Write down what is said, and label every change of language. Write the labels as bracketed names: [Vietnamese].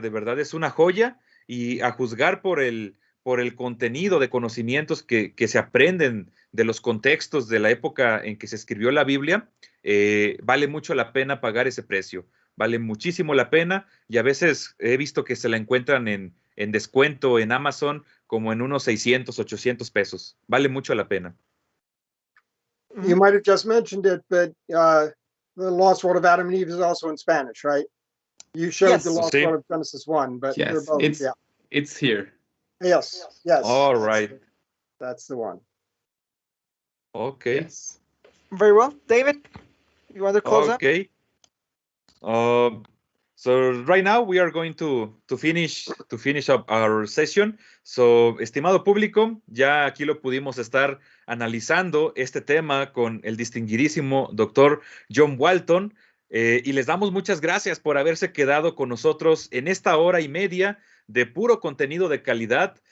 [Spanish] De verdad, es una joya y a juzgar por el contenido de conocimientos que se aprenden de los contextos de la época en que se escribió la Biblia, vale mucho la pena pagar ese precio. Vale muchísimo la pena y a veces he visto que se la encuentran en descuento en Amazon como en unos 600, 800 pesos. Vale mucho la pena. [English] You might have just mentioned it, but the Lost World of Adam and Eve is also in Spanish, right? You showed Yes. the Lost [Spanish] Sí. [English] World of Genesis 1, but they're Yes, both, it's here. Yes. All right. That's the one. Okay. Yes. Very well. David, you want to close up? Okay. So right now we are going to finish up our session. [Spanish] So, estimado público, ya aquí lo pudimos estar analizando este tema con el distinguidísimo doctor John Walton y les damos muchas gracias por haberse quedado con nosotros en esta hora y media de puro contenido de calidad,